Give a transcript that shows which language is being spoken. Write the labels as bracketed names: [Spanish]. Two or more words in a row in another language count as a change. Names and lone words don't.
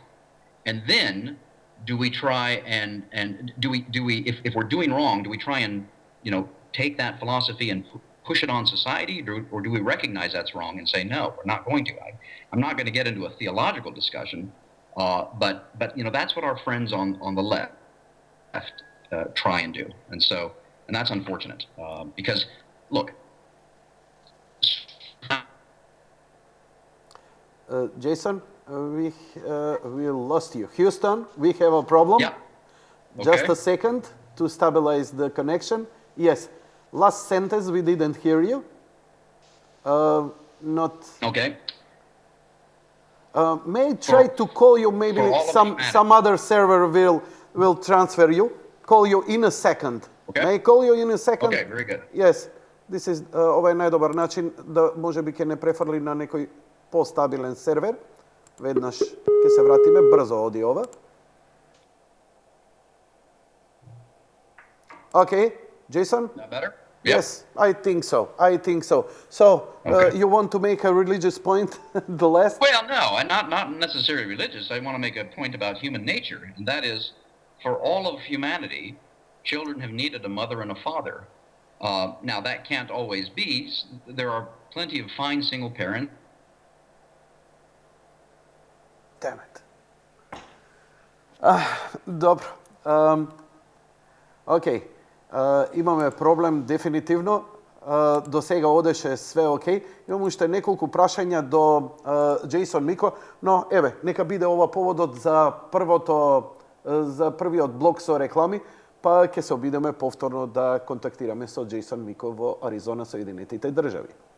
[English] And then do we try and do we if we're doing wrong, do we try and, take that philosophy and push it on society, or do we recognize that's wrong and say, no, we're not going to? I'm not going to get into a theological discussion, but that's what our friends on the left try and do. And that's unfortunate, because, look. Đeјson, we lost you. Houston, we have a problem. Yeah. Okay. Just a second to stabilize the connection. Yes, last sentence we didn't hear you. Not. Okay. May I try to call you? Maybe some other server will transfer you. Call you in a second. Okay. May I call you in a second? Okay, very good. Yes, this is [Macedonian] овај најдобар начин да може би ќе не префрлили на некој постабилен сервер. Веднаш ќе се вратиме, брзо оди ова. [English] Okay, Đeјson? That better? Yes, I think so. So, okay. You want to make a religious point, the last? Well, no, and not necessarily religious. I want to make a point about human nature, and that is, for all of humanity, children have needed a mother and a father. Now, that can't always be. There are plenty of fine single parents. Damn it. Dobro. Okay. [Macedonian] Имаме проблем дефинитивно. До сега одеше све окей. Имам уште неколку прашања до Џејсон Мико, но еве, нека биде ова поводот за првиот блок со реклами, па ќе се обидеме повторно да контактираме со Џејсон Мико во Аризона, Соединетите држави.